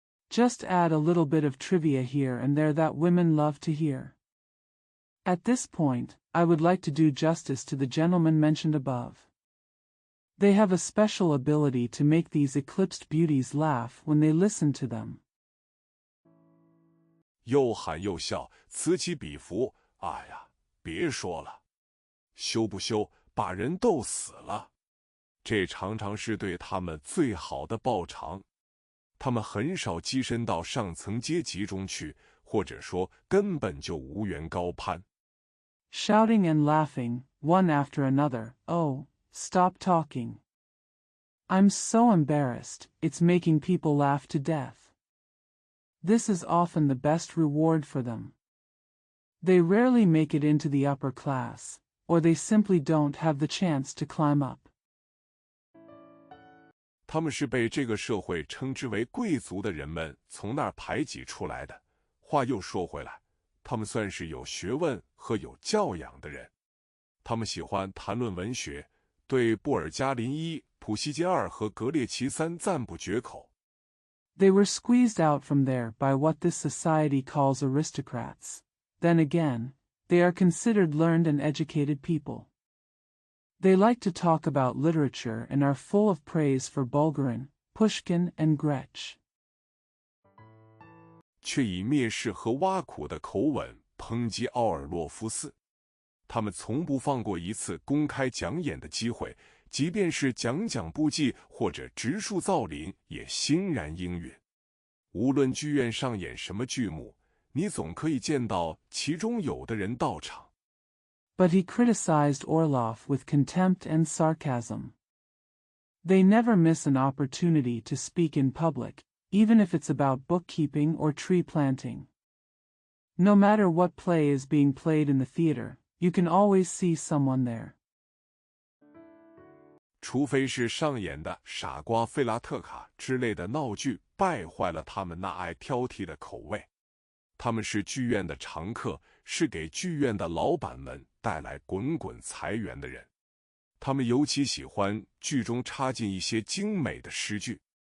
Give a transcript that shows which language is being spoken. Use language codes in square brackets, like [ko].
[en] Just add a little bit of trivia here and there that women love to hear. At this point, I would like to do justice to the gentlemen mentioned above. They have a special ability to make these eclipsed beauties laugh when they listen to them. [zh] 又喊又笑，此起彼伏，哎呀，别说了，羞不羞，把人逗死了。这常常是对他们最好的报偿。他们很少跻身到上层阶级中去，或者说根本就无缘高攀。 [en] Shouting and laughing, one after another, oh, stop talking. I'm so embarrassed, it's making people laugh to death. This is often the best reward for them. They rarely make it into the upper class, or they simply don't have the chance to climb up. [zh] 他们是被这个社会称之为贵族的人们从那儿排挤出来的。话又说回来，他们算是有学问和有教养的人。他们喜欢谈论文学，对布尔加林一、普希金二和格列齐三赞不绝口。 [en] They were squeezed out from there by what this society calls aristocrats. Then again, they are considered learned and educated people. They like to talk about literature and are full of praise for Bulgarin, Pushkin, and Gretsch. [zh] 却以蔑视和挖苦的口吻抨击奥尔洛夫斯。他们从不放过一次公开讲演的机会，即便是讲不记或者植树造林，也欣然应允。无论剧院上演什么剧目，你总可以见到其中有的人到场。 [en] But he criticized Orlov with contempt and sarcasm. They never miss an opportunity to speak in public, even if it's about bookkeeping or tree planting. No matter what play is being played in the theater, you can always see someone there. [zh] 除非是上演的傻瓜费拉特卡之类的闹剧败坏了他们那爱挑剔的口味。他们是剧院的常客，是给剧院的老板们带来滚滚财源的人。他们尤其喜欢剧中插进一些精美的诗句。